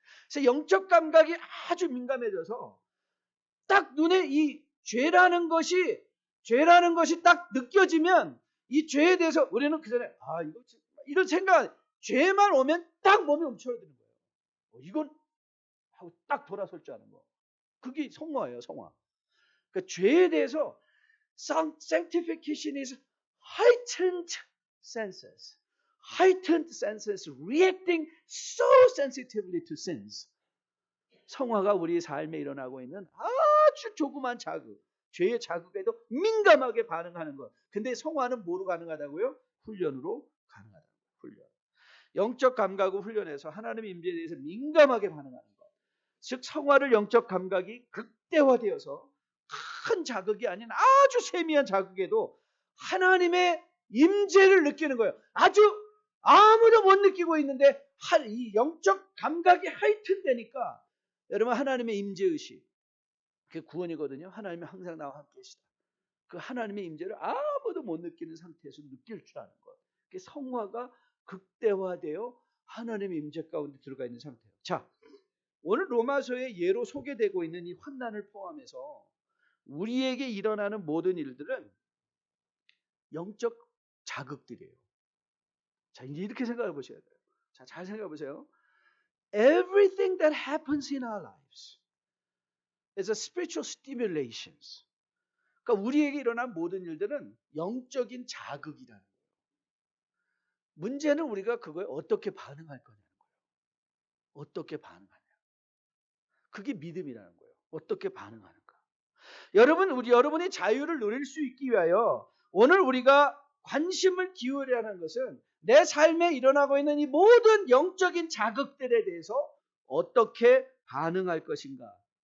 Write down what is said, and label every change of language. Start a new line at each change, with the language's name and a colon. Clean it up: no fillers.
Korean: 그래서 영적 감각이 아주 민감해져서 딱 눈에 이 죄라는 것이 딱 느껴지면 이 죄에 대해서 우리는 그 전에 이런 생각, 죄만 오면 딱 몸이 움츠러드는 거예요. 이건 하고 딱 돌아설 줄 아는 거. 그게 성화예요, 성화. 그러니까 죄에 대해서
English: sanctification is heightened senses. heightened senses reacting so sensitively to sins.
Korean: 성화가 우리 삶에 일어나고 있는 아주 조그만 자극, 죄의 자극에도 민감하게 반응하는 것. 근데 성화는 뭐로 가능하다고요? 훈련으로 가능하다. 훈련. 영적 감각 훈련에서 하나님의 임재에 대해서 민감하게 반응하는 것. 즉 성화를 영적 감각이 극대화되어서 큰 자극이 아닌 아주 세미한 자극에도 하나님의 임재를 느끼는 거예요. 아주 아무도 못 느끼고 있는데 이 영적 감각이 하이튼되니까 여러분 하나님의 임재의식 그게 구원이거든요. 하나님이 항상 나와 함께 계시다. 그 하나님의 임재를 아무도 못 느끼는 상태에서 느낄 줄 아는 것. 그게 성화가 극대화되어 하나님의 임재 가운데 들어가 있는 상태예요. 자, 오늘 로마서의 예로 소개되고 있는 이 환난을 포함해서 우리에게 일어나는 모든 일들은 영적 자극들이에요. 자, 이제 이렇게 생각해 보셔야 돼요. 자, 잘 생각해 보세요.
English: Everything that happens in our lives is a spiritual stimulations.
Korean: 그러니까 우리에게 일어난 모든 일들은 영적인 자극이라는 거예요. 문제는 우리가 그거에 어떻게 반응할 거냐는 거예요. 어떻게 반응하냐. 그게 믿음이라는 거예요. 어떻게 반응하는가. 여러분이 자유를 누릴 수 있기 위하여 오늘 우리가 관심을 기울여야 하는 것은 내 삶에 일어나고 있는 이 모든 영적인 자극들에 대해서 어떻게 반응할 것인가.